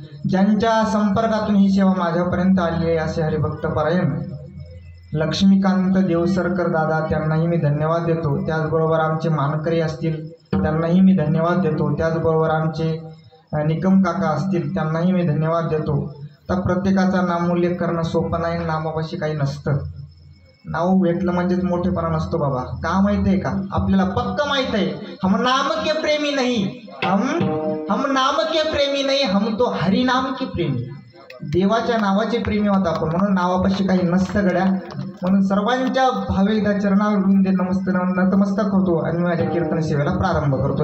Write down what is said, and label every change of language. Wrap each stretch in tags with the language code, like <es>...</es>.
<mr>ज्यांच्या संपर्कातून ही सेवा माझ्यापर्यंत आली आहे असे हरिभक्त परायण लक्ष्मीकांत देवसरकर दादा त्यांनाही मी धन्यवाद देतो. त्याचबरोबर आमचे मानकरी असतील त्यांनाही मी धन्यवाद देतो. त्याचबरोबर आमचे निकम काका असतील त्यांनाही मी धन्यवाद देतो. तर प्रत्येकाचा नामोल्लेख करणं सोपं नाही. नामापाशी काही नसतं. नाव भेटलं म्हणजेच मोठेपणा नसतो बाबा. का माहिती आहे का? आपल्याला पक्क माहित आहे</mr> <hi>हम नाम के प्रेमी नहीं, हम नाम के प्रेमी नहीं, हम तो हरिनाम के प्रेमी.</hi> <mr>देवाच्या नावाचे प्रेमी होता आपण, म्हणून नावापाशी काही नसतं गड्या. म्हणून सर्वांच्या भावे एकदा चरणावर वृंदे नतमस्तक होतो आणि माझ्या कीर्तन सेवेला प्रारंभ करतो.</mr>